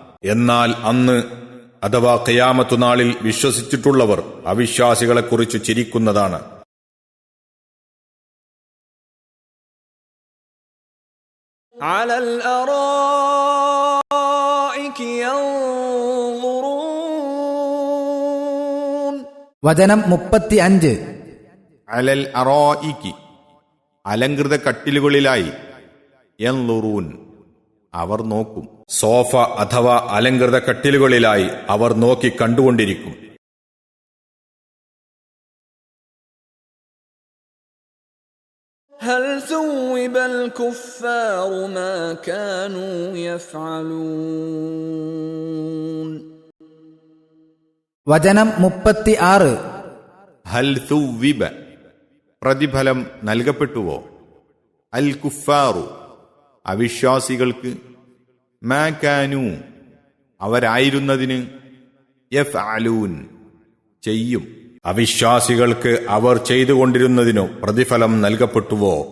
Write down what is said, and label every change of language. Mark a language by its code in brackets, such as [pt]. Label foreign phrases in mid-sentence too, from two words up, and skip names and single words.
[ml] എന്നാൽ അന്ന് അഥവാ ഖിയാമത്തു നാളിൽ വിശ്വസിച്ചിട്ടുള്ളവർ അവിശ്വാസികളെക്കുറിച്ച് ചിരിക്കുന്നതാണ്. [ar] على الأرائك ينظرون. [ml] വചനം 35. [ar] على الأرائك [ml] അലങ്കൃത കട്ടിലുകളിലായി, യൻളുറൂൻ അവർ നോക്കും. സോഫ അഥവാ അലങ്കൃത കട്ടിലുകളിലായി അവർ നോക്കി കണ്ടുകൊണ്ടിരിക്കും. [ar] هل ثوب الكفار ما كانوا يفعلون. [ml] വചനം 36. [ar] هل ثوب [ml] പ്രതിഫലം നൽകപ്പെട്ടുവോ, [ar] الكفار [ml] അവിശ്വാസികൾക്ക്, [ar] ما كانوا [ml] അവരായിരുന്നതിന്, യഫ്അലൂൻ ചെയ്യും അവിശ്വാസികൾക്ക് അവർ ചെയ്തുകൊണ്ടിരുന്നതിനു പ്രതിഫലം നൽകപ്പെട്ടുവോ.